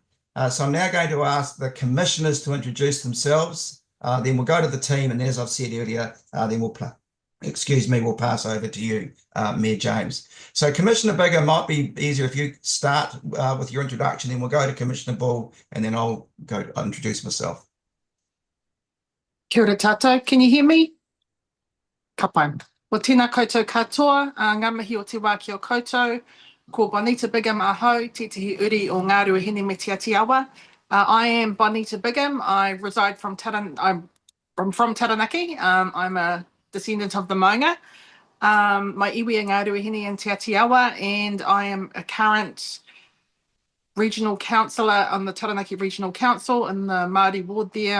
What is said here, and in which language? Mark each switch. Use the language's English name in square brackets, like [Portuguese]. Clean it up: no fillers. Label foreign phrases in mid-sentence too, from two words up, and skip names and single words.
[English] So I'm now going to ask the commissioners to introduce themselves. Then we'll go to the team, and as I've said earlier, then we'll pass over to you, Mayor James. So Commissioner Biggar, might be easier if you start with your introduction, then we'll go to Commissioner Bull, and then I'll introduce myself. [Māori] Kia ora tātou, [English] can you hear me? [Māori] Ka pai. Ko tēnā koutou katoa, ngā mihi o te wā ki o koutou, ko Bonita Biggar Mahau, tētahi uri o Ngāruahine me Te Atiawa, [English] I am Bonita Bigham. I reside from I'm from Taranaki. I'm a descendant of the Maunga. My iwi and Ngāruahine in Te Atiawa, and I am a current regional councillor on the Taranaki Regional Council in the Māori ward there.